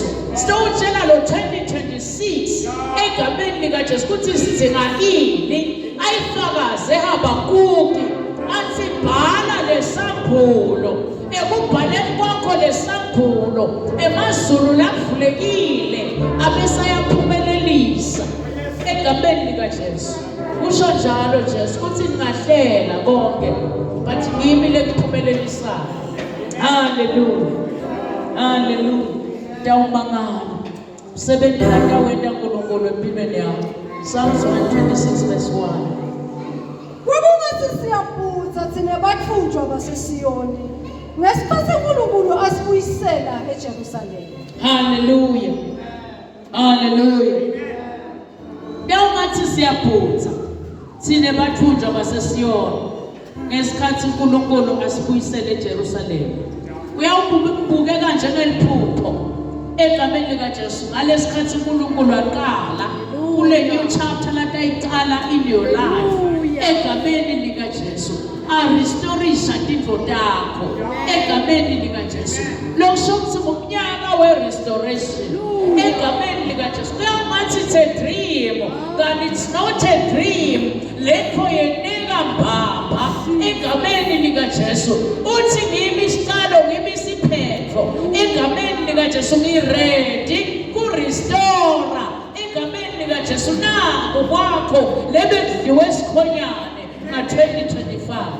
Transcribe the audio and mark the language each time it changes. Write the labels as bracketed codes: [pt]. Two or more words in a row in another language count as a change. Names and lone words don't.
[ss] Sitotshela lo 2026 egameni likaJesu kuthi sidinga ini ayifakaze Habakuki athi bhala lesambulo ekubhaleni kwakho lesambulo emazulu lavulekile abesayaphumelelisa egameni likaJesu. Usho njalo Jesu kuthi ngingahlela konke but ngimi lekuphumelelisana. Hallelujah. Hallelujah. Dawumangala. Sebenzela kawena uNkulunkulu empilweni yakho. [en] Psalms 126 verse 1. [ss] Kwakungathi siyabuza thina bathunjwa baseSiyoni. Ngesikhathi uNkulunkulu asibuyisela eJerusalema. Hallelujah. Hallelujah. Dawungathi siyabuza thina bathunjwa baseSiyoni. Ngesikhathi uNkulunkulu asibuyisela eJerusalema. Uyawubukeka njengeliphupho egameni likaJesu ngalesikhathi uNkulunkulu aqala kule [en] new chapter [ss] lata iqala [en] in your [ss] life egameni likaJesu arestorisha tintfo takho egameni likaJesu lokusho ukuthi ngomnyaka we-restoration egameni likaJesu kuyangathi [en] it's a dream but it's not a dream [ss] letho yeneka mbamba egameni likaJesu uthi ngimi isiqalo ngimi isiphetho egameni likaJesu ngiready ku-restore egameni likaJesu nako kwakho lebedliwe esikhonyane nga-2025.